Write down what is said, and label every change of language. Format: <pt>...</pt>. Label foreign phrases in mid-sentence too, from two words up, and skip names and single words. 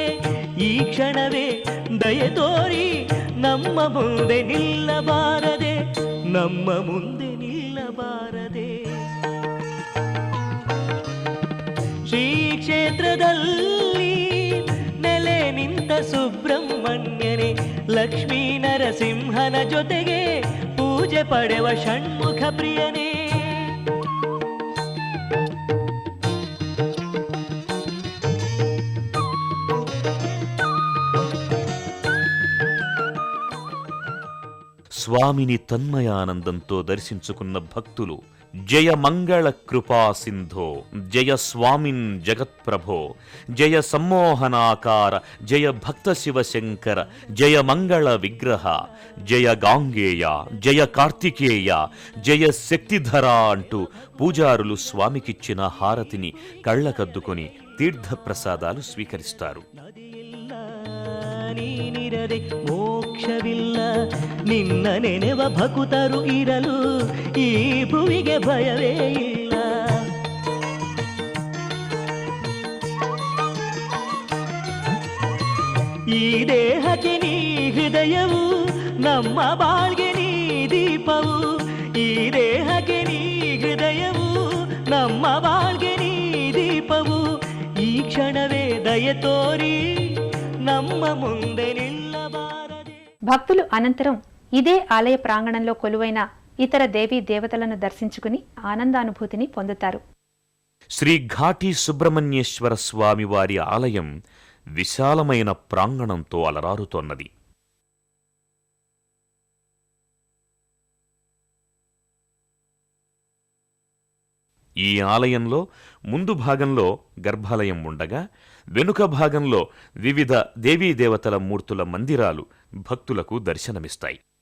<kn>ಈ ಕ್ಷಣವೇ ದಯೆ ತೋರಿ ನಮ್ಮ ಮುಂದೆ ನಿಲ್ಲಬಾರದೆ, ನಮ್ಮ ಮುಂದೆ ನಿಲ್ಲಬಾರದೆ. ಶ್ರೀ ಕ್ಷೇತ್ರದಲ್ಲಿ ನೆಲೆ ನಿಂತ ಸುಬ್ರಹ್ಮಣ್ಯನೇ ಲಕ್ಷ್ಮೀ ನರಸಿಂಹನ ಜೊತೆಗೆ ಪೂಜೆ ಪಡೆವ ಷಣ್ಮುಖ ಪ್ರಿಯನೇ.</kn> <te>స్వామిని తన్మయానందంతో దర్శించుకున్న భక్తులు</te> <sa>జయ మంగళ కృపా సింధో, జయ స్వామిన్ జగత్ప్రభో, జయ సమ్మోహనాకార, జయ భక్త శివశంకర, జయ మంగళ విగ్రహ, జయ గాంగేయ, జయ కార్తికేయ, జయ శక్తిధర</sa> <te>అంటూ పూజారులు స్వామికిచ్చిన హారతిని కళ్ళకద్దుకొని తీర్థప్రసాదాలు స్వీకరిస్తారు.</te> <kn>ನೀನಿರದೆ ಮೋಕ್ಷವಿಲ್ಲ, ನಿನ್ನ ನೆನೆವ ಭಕುತರು ಇರಲು ಈ ಭುವಿಗೆ ಭಯವೇ ಇಲ್ಲ. ಈ ದೇಹಕ್ಕೆ ನೀ ಹೃದಯವು, ನಮ್ಮ ಬಾಳ್ಗೆ ನೀ ದೀಪವು. ಈ ದೇಹಕ್ಕೆ ನೀ ಹೃದಯವು, ನಮ್ಮ ಬಾಳ್ಗೆ ನೀ ದೀಪವು. ಈ ಕ್ಷಣವೇ ದಯ ತೋರಿ ನಮ್ಮ ಮುಂದೆ ನಿಲ್ಲಬಾರದೆ.</kn> <te>భక్తులు అనంతరం ఇదే ఆలయ ప్రాంగణంలో కొలువైన ఇతర దేవీ దేవతలను దర్శించుకుని ఆనందానుభూతిని పొందుతారు. శ్రీ ఘాటి సుబ్రహ్మణ్యేశ్వర స్వామి వారి ఆలయం విశాలమైన ప్రాంగణంతో అలరారుతోన్నది. ఈ ఆలయంలో ముందు భాగంలో గర్భాలయం ఉండగా వెనుక భాగంలో వివిధ దేవీదేవతల మూర్తుల మందిరాలు భక్తులకు దర్శనమిస్తాయి.</te>